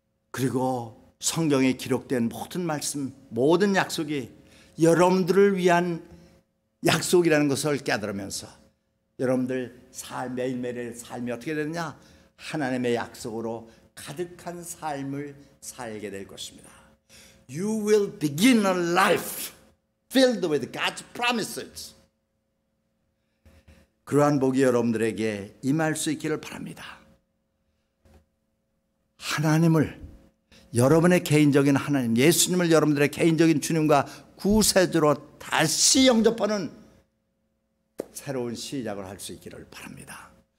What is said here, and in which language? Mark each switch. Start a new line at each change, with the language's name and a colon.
Korean: 그리고 성경에 기록된 모든 말씀, 모든 약속이 여러분들을 위한 약속이라는 것을 깨달으면서 여러분들 매일매일의 삶이 어떻게 되느냐? 하나님의 약속으로 가득한 삶을 살게 될 것입니다.
English: You will begin a life filled with God's promises.
Korean: 그러한 복이 여러분들에게 임할 수 있기를 바랍니다. 하나님을, 여러분의 개인적인 하나님, 예수님을 여러분들의 개인적인 주님과 구세주로 다시 영접하는 새로운 시작을 할 수 있기를 바랍니다.